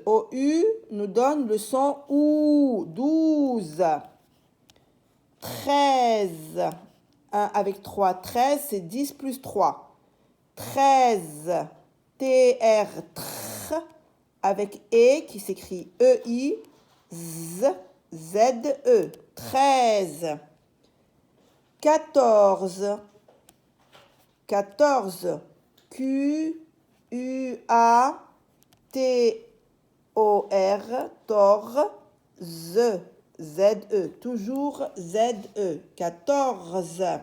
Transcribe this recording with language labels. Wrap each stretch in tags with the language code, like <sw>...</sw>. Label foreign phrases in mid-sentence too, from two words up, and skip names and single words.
<fr>OU nous donne le son OU. 12. 13. 1 avec 3. 13, c'est 10 plus 3. 13. TR. Tr. Avec E qui s'écrit EI. Z. Z-E. 13. 14. 14. Q. U. tor, Z-E, toujours Z-E, 14.</fr>